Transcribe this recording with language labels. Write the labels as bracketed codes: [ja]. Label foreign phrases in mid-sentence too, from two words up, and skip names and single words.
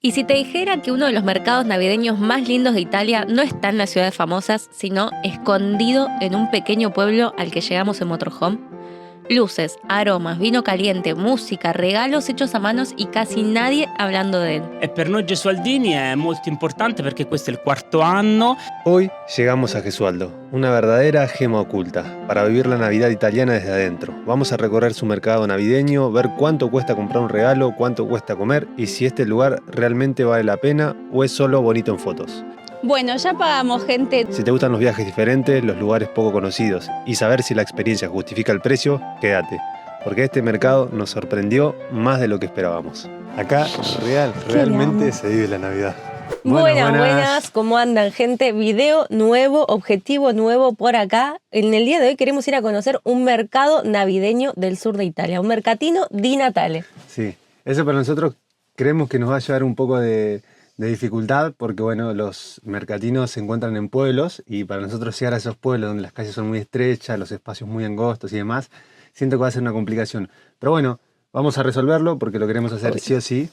[es] Y si te dijera que uno de los mercados navideños más lindos de Italia no está en las ciudades famosas, sino escondido en un pequeño pueblo al que llegamos en motorhome. Luces, aromas, vino caliente, música, regalos hechos a manos y casi nadie hablando de él. [it] E per noi Gesualdini è molto importante perché questo è il quarto anno. [es] Hoy llegamos a Gesualdo, una verdadera gema oculta, para vivir la Navidad italiana desde adentro. Vamos a recorrer su mercado navideño, ver cuánto cuesta comprar un regalo, cuánto cuesta comer y si este lugar realmente vale la pena o es solo bonito en fotos. Bueno, ya pagamos, gente. Si te gustan los viajes diferentes, los lugares poco conocidos y saber si la experiencia justifica el precio, quédate, porque este mercado nos sorprendió más de lo que esperábamos. Acá realmente se vive la Navidad. Buenas, ¿cómo andan, gente? Video nuevo, objetivo nuevo por acá. En el día de hoy queremos ir a conocer un mercado navideño del sur de Italia, un [it] mercatino di Natale. [es] Sí, eso para nosotros creemos que nos va a llevar un poco de dificultad porque bueno, los mercatinos se encuentran en pueblos y para nosotros llegar a esos pueblos donde las calles son muy estrechas, los espacios muy angostos y demás, siento que va a ser una complicación. Pero bueno, vamos a resolverlo porque lo queremos hacer sí o sí.